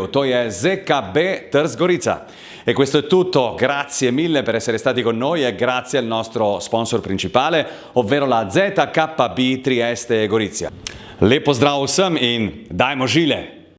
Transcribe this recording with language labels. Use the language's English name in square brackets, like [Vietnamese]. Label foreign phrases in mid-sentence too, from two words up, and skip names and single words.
[Slovenian] To je ZKB Trst Gorica. [Italian] E questo è tutto. Grazie mille per essere stati con noi e grazie al nostro sponsor principale, ovvero la ZKB Trieste Gorizia. [Slovenian] Lep pozdrav vsem in dajmo Žile!